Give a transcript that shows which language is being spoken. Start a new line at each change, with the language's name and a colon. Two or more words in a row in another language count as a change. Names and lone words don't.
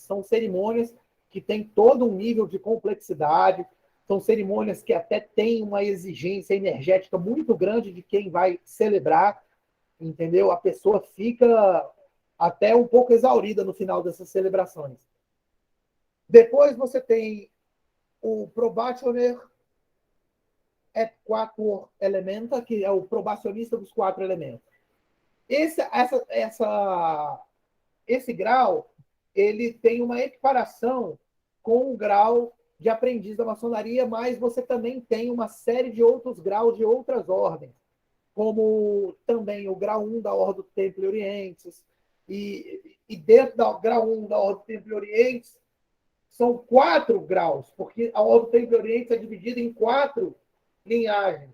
Portuguese: São cerimônias que têm todo um nível de complexidade, são cerimônias que até têm uma exigência energética muito grande de quem vai celebrar, entendeu? A pessoa fica até um pouco exaurida no final dessas celebrações. Depois você tem o
Latin: probationer et quatuor elementa,
Portuguese: que é o probacionista dos 4 elementos. Esse grau, ele tem uma equiparação com o grau de aprendiz da maçonaria, mas você também tem uma série de outros graus de outras ordens, como também o grau 1 da Ordem do Templo Orientes, e dentro do grau 1 da Ordem do Templo Orientes, são 4 graus, porque a Ordem do Templo Orientes é dividida em 4 linhagens.